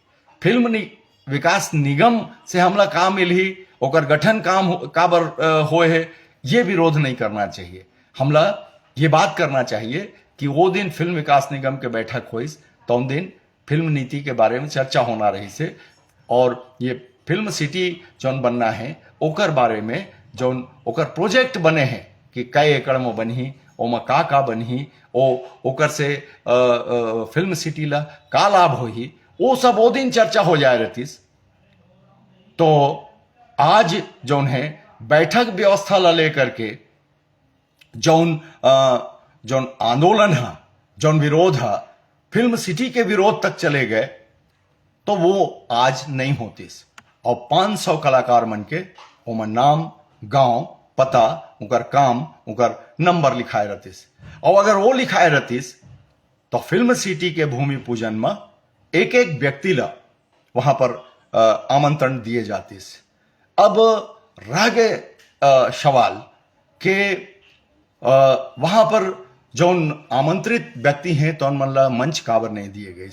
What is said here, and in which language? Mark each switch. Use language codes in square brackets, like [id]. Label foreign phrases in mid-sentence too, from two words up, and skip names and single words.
[hne] फिल्म विकास निगम से हमला काम मिली, ओकर गठन काम काबर होए है, ये विरोध नहीं करना चाहिए। हमला ये बात करना चाहिए कि वो दिन फिल्म विकास निगम के बैठक हुई तो दिन फिल्म नीति के बारे में चर्चा होना रही से और ये फिल्म सिटी जौन बनना है ओकर बारे में जौन ओकर प्रोजेक्ट बने हैं कि कई एकड़ में बनी, ओमा का बनी, ओकर से फिल्म सिटी ला का लाभ होही, वो सब वो दिन चर्चा हो जाए रहतीस। तो आज जौन है बैठक व्यवस्था ला लेकर के जौन आंदोलन है, जौन विरोध है, फिल्म सिटी के विरोध तक चले गए, तो वो आज नहीं होतीस। और 500 कलाकार मन के ओमा नाम, गांव, पता, उनकर काम, उनकर नंबर लिखाए रहतीस। और अगर वो लिखाए रहतीस तो फिल्म सिटी के भूमि पूजन में एक एक व्यक्ति ला वहां पर आमंत्रण दिए जाते। अब रह गए सवाल के वहां पर जो आमंत्रित व्यक्ति हैं तो मन ला मंच काबर नहीं दिए गए।